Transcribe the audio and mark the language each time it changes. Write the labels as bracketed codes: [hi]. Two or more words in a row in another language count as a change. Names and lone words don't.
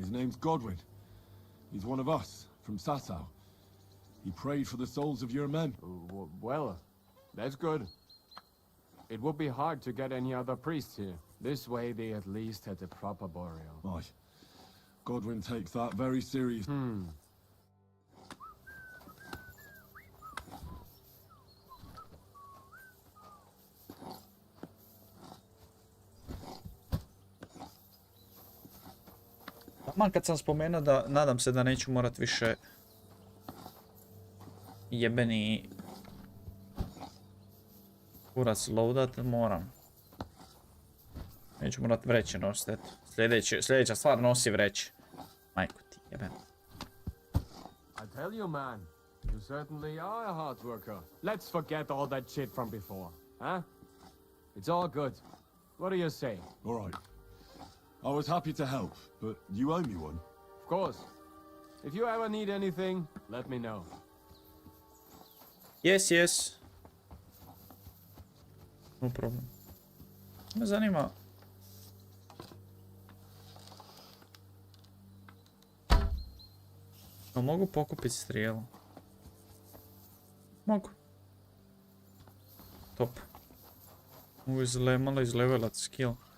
[en] His name's Godwin. He's one of us, from Sasau. He prayed for the souls of your men. Well, that's good. It would be hard to get any other priests here. This way they at least had a proper burial. Aye. Godwin takes that very serious. [hr] Taman kad sam spomenuo da nadam se da neću morat više jebeni kurac loadat, moram. Neću morat vreće nositi, eto. Sljedeća stvar nosi vreće. Majko ti jebem. [en] I tell you, man, you certainly are a hard worker. Let's forget all that shit from before, huh? It's all good. What do you say? All right. I was happy to help, but you owe me one. Of course. If you ever need anything, let me know. Yes. No problem. [hr] Me zanima... No, mogu pokupiti strijelu. Mogu. Top. Mogu malo izlevelat skill.